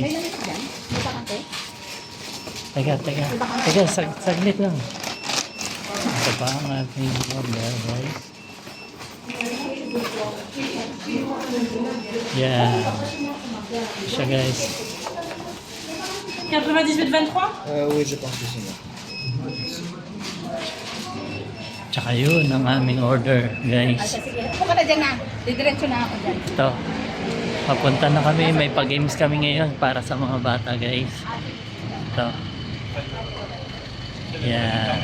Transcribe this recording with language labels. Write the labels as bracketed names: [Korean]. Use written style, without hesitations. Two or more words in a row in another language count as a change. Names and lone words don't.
[Filipino] May lamit dyan? May bakante? Teka, saglit lang. Ito pa ang ating order guys. [English] Yeah. [Filipino] Siya guys. 98-23? [French] Oui, je pense que c'est bon. [Filipino] Tsaka yun ang aming order guys. Sige. Ako ka na dyan na. Didiretso na ako dyan. Ito. Papunta na kami. May pa-games kami ngayon para sa mga bata guys. Ito. Yan.